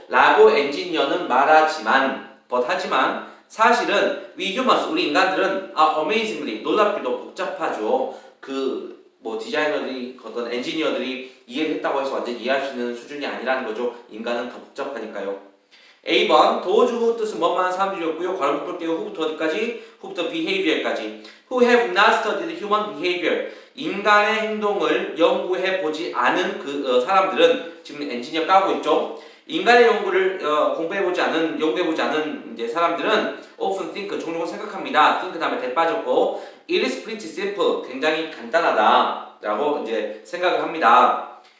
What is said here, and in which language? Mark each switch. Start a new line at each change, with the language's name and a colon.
Korean: 라고 엔지니어는 말하지만 하지만 사실은
English: we humans
Korean: 우리 인간들은 amazingly 놀랍게도 복잡하죠. 그 뭐 디자이너들이 어떤 엔지니어들이 이해를 했다고 해서 완전 이해할 수 있는 수준이 아니라는 거죠. 인간은 더 복잡하니까요. A번 도주 뜻은 뭐만 사람들이었고요. 괄호 묶을게요. 후부터 어디까지? 후부터 behavior까지.
English: Who have not studied human behavior.
Korean: 인간의 행동을 연구해 보지 않은 그 사람들은 지금 엔지니어 까고 있죠. 인간의 연구를 연구해 보지 않은 이제 사람들은
English: often think
Korean: 종종 생각합니다. think 다음에 대 빠졌고
English: it is pretty simple
Korean: 굉장히 간단하다라고 이제 생각을 합니다.